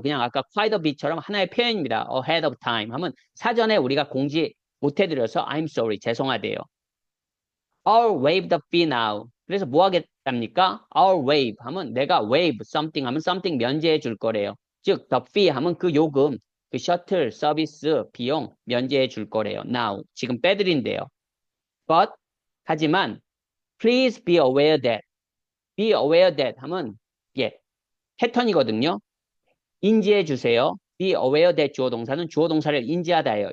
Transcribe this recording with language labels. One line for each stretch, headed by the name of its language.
Korean: 그냥 아까 quite a bit처럼 하나의 표현입니다.
English: ahead of time
Korean: 하면 사전에 우리가 공지 못 해드려서
English: I'm sorry,
Korean: 죄송하대요.
English: I'll waive the fee now.
Korean: 그래서 뭐 하겠답니까?
English: I'll waive
Korean: 하면 내가 waive something 하면 something 면제해 줄 거래요. 즉, the fee 하면 그 요금, 그 셔틀 서비스 비용 면제해 줄 거래요.
English: Now.
Korean: 지금 빼드린대요.
English: But,
Korean: 하지만,
English: please be aware that.
Korean: be aware that 하면, 예, 패턴이거든요. 인지해 주세요. be aware that 주어 동사는 주어 동사를 인지하다예요.